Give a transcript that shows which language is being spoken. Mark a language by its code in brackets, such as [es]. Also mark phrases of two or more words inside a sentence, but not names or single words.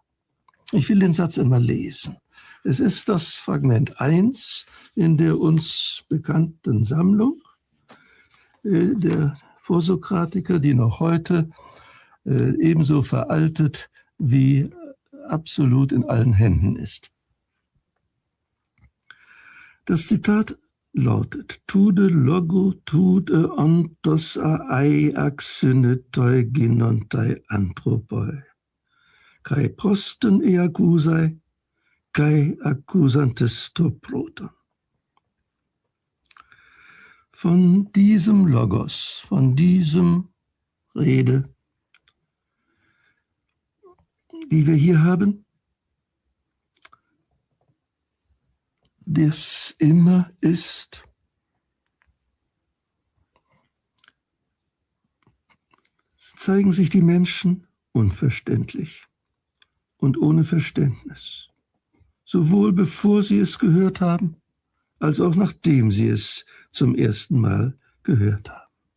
[de] Ich will den Satz einmal lesen. Es ist das Fragment 1 in der uns bekannten Sammlung der Vorsokratiker, die noch heute ebenso veraltet wie absolut in allen Händen ist. Das Zitat lautet: [el] Τοῦδε λόγου τοῦδ' ἐόντος ἀεὶ ἀξύνετοι γίνονται ἄνθρωποι, καὶ πρόσθεν ἢ ἀκοῦσαι, καὶ ἀκούσαντες τὸ πρῶτον. [de] Von diesem Logos, von diesem Rede, die wir hier haben, das immer ist, zeigen sich die Menschen unverständlich und ohne Verständnis, sowohl bevor sie es gehört haben, als auch nachdem sie es zum ersten Mal gehört haben.